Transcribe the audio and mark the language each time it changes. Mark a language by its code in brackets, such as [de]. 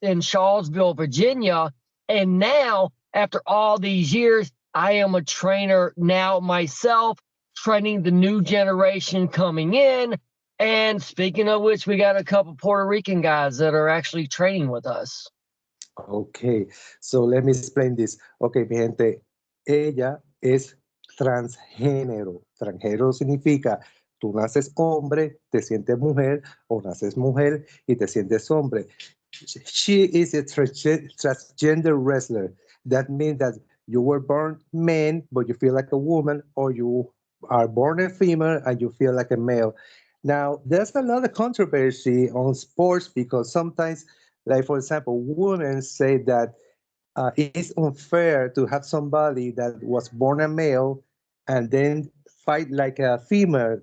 [en] in Charlottesville, Virginia. And now, after all these years, I am a trainer now myself, training the new generation coming in. And speaking of which, we got a couple Puerto Rican guys that are actually training with us. Okay, so let me explain this. [es] Okay, mi gente, ella es transgénero. Transgénero significa tú naces hombre, te sientes mujer, o naces mujer y te sientes hombre. [en] She is a transgender wrestler. That means that you were born man, but you feel like a woman, or you are born a female and you feel like a male. Now, there's a lot of controversy on sports because sometimes, like for example, women say that it's unfair to have somebody that was born a male and then fight like a female.